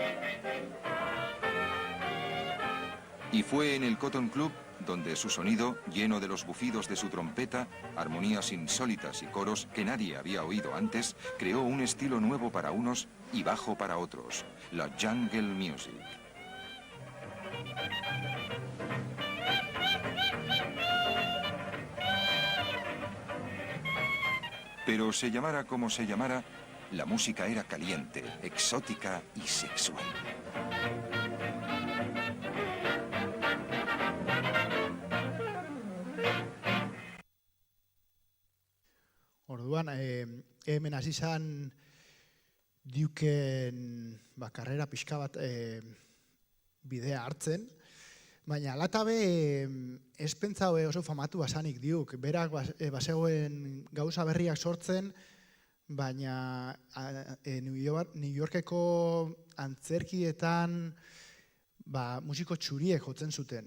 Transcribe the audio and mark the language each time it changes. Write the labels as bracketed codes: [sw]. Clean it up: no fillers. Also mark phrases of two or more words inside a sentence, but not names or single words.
[es] Y fue en el Cotton Club donde su sonido, lleno de los bufidos de su trompeta, armonías insólitas y coros que nadie había oído antes, creó un estilo nuevo para unos y bajo para otros, la [en] jungle music. [es] Pero se llamara como se llamara, la música era caliente, exótica y sexual. [eu] Orduan, hemen hasi izan Duken karrera pixka bat bidea hartzen, baina alatabe ez pentsa oso famatu basanik Duke, berak bazegoen gauza berriak sortzen, baina New Yorkeko antzerkietan musiko txuriek jotzen zuten.